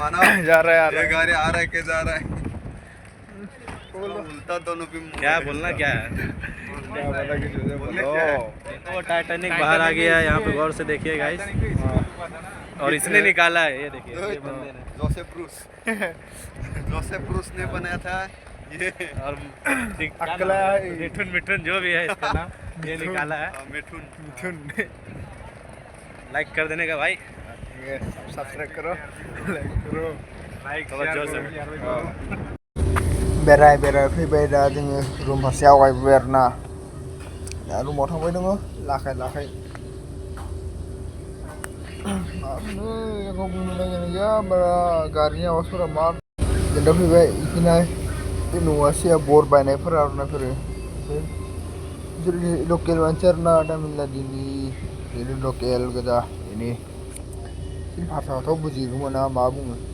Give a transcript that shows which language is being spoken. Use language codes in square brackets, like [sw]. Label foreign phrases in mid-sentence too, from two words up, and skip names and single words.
[hi] ये गाड़ी आ रहा है क्या जा रहा है उल्टा दोनों पे क्या बोलना क्या है वो टाइटैनिक बाहर आ गया है यहाँ पे गौर से देखिए गाइस और इसने निकाला है ये देखिए ये बंदे ने जोसेफ ब्रूस ने बनाया था ये और अकला मिठुन मिठुन जो भी है इसका नाम ये निकाला है मिठुन मिथुन लाइक कर देने का भाई सब्सक्राइब करो लाइक जोर से [brx] बेराय फैबाय दा जोङो रुम फारसे आवगायबोबाय आरोना दा रुमाव थांबाय दङ लाखाय एखौ बुंनो नागिरनाया बारा गारिनि आवाजफोरा मा जों दा फैबाय इखिना बे न'आसो बर बायनायफोरा आरोना बिसोर लकेल मानसि आरोना तामिलनाडुनि बिसोर लकेल गोजा बेनि भाषाखौथ' बुजिगौमोना मा बुङो